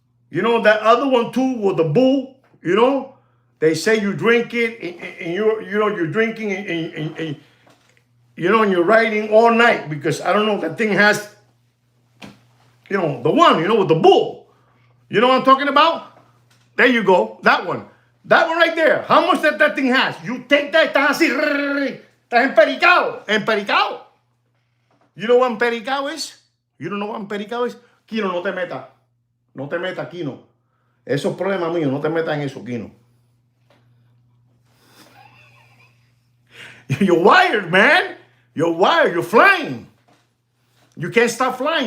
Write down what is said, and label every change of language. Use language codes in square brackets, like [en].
[en] You know, that other one too with the bull, you know? They say you drink it and you're drinking and and you're riding all night because I don't know, that thing has, the one, with the bull. You know what I'm talking about? There you go. That one. That one right there. How much that thing has? You take that, [es] estás así, estás empericado. [en] Empericado. You know what empericado is? You don't know what empericado is? [es] Kino, no te metas. No te metas, Kino. Eso es problema mío. No te metas en eso, Kino. [en] You're wired, man. You're wired. You're flying. You can't stop flying.